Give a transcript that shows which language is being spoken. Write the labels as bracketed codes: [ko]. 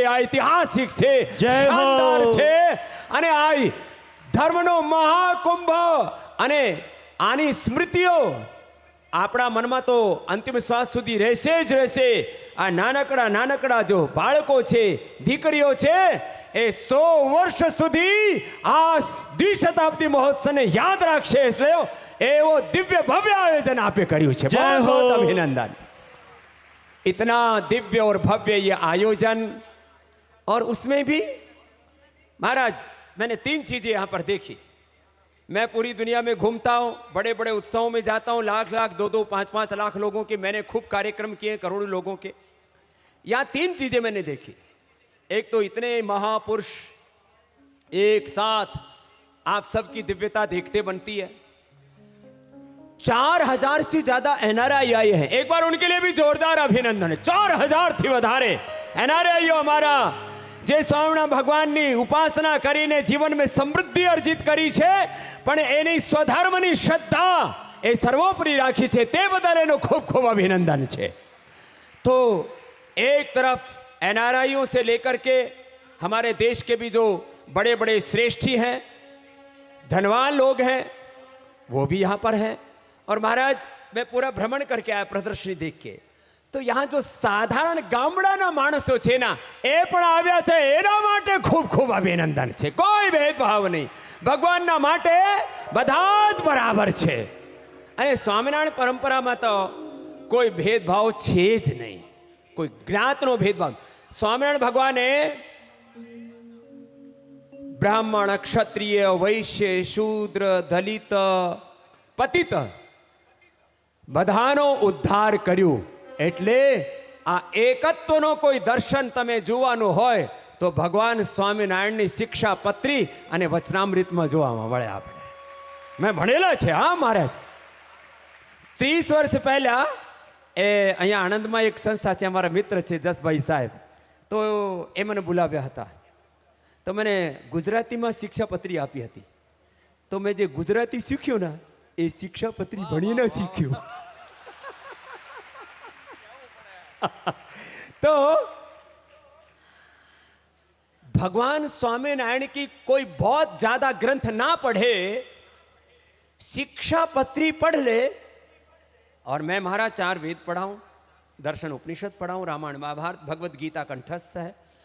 [gu] આ ઐતિહાસિક છે, શાનદાર છે. અને આ ધર્મનો મહાકુંભ અને આની સ્મૃતિઓ આપણા મનમાં તો અંતિમ શ્વાસ સુધી રહેશે જ રહેશે. આ નાનકડા જો બાળકો છે, દીકરીઓ છે, એ 100 વર્ષ સુધી આ દ્વિશતાબ્દી મહોત્સવને યાદ રાખશે. એટલે એવો દિવ્ય ભવ્ય આયોજન આપે કર્યું છે. [hi] बहुत बहुत अभिनंदन. इतना दिव्य और भव्य ये आयोजन, और उसमें भी महाराज मैंने 3 चीजें यहाँ पर देखी. मैं पूरी दुनिया में घूमता हूँ, बड़े बड़े उत्सवों में जाता हूँ, लाख लाख 2-2, 5-5 लाख लोगों के मैंने खूब कार्यक्रम किए, करोड़ों लोगों के। यहाँ 3 चीजें मैंने देखी। एक तो इतने महापुरुष एक साथ आप सबकी दिव्यता देखते बनती है। 4000 से ज्यादा एनआरआई आए हैं, एक बार उनके लिए भी जोरदार अभिनंदन है। [gu] 4000 थी વધારે એનઆરઆઈઓ અમારા જે સ્વામિનારાયણ ભગવાનની ઉપાસના કરીને જીવનમાં સમૃદ્ધિ અર્જિત કરી છે, પણ એની સ્વધર્મની શ્રદ્ધા એ સર્વોપરી રાખી છે, તે બદલ એનો ખૂબ ખૂબ અભિનંદન છે। [hi] तो एक तरफ एनआरआईओ से लेकर के हमारे देश के भी जो बड़े बड़े श्रेष्ठी हैं, धनवान लोग हैं, वो भी यहाँ पर हैं। और महाराज मैं पूरा भ्रमण करके आया प्रदर्शनी देख के, तो यहाँ जो साधारण गामડાના [gu] માણસો છે ના, એ પણ આવ્યા છે, એના માટે ખૂબ ખૂબ અભિનંદન છે। કોઈ ભેદભાવ નહીં, ભગવાનના માટે બધા જ બરાબર છે। અને સ્વામિનારાયણ પરંપરામાં તો કોઈ ભેદભાવ છે જ નહીં, કોઈ જ્ઞાતનો ભેદભાવ। સ્વામિનારાયણ ભગવાને બ્રાહ્મણ, ક્ષત્રિય, વૈશ્ય, શૂદ્ર, દલિત, પતિત બધાનો ઉદ્ધાર કર્યું। એટલે આ એકત્વનો કોઈ દર્શન તમે જોવાનું હોય તો ભગવાન સ્વામિનારાયણની શિક્ષાપત્રી અને વચનામૃતમાં જોવામાં મળે આપણે। મેં ભણેલા છે, હા મહારાજ। 30 વર્ષ પહેલા એ અહીંયા આણંદમાં એક સંસ્થા છે, અમારા મિત્ર છે જસભાઈ સાહેબ, તો એ મને બોલાવ્યા હતા। તો મને ગુજરાતીમાં શિક્ષાપત્રી આપી હતી। તો મેં જે ગુજરાતી શીખ્યું ને એ શિક્ષાપત્રી ભણીને શીખ્યું। [hi] तो भगवान स्वामीनारायण की कोई बहुत ज्यादा ग्रंथ ना पढ़े, शिक्षा पत्री पढ़ ले। और मैं महाराज 4 वेद पढ़ाऊं, दर्शन उपनिषद पढ़ाऊं, रामायण महाभारत भगवद गीता कंठस्थ है।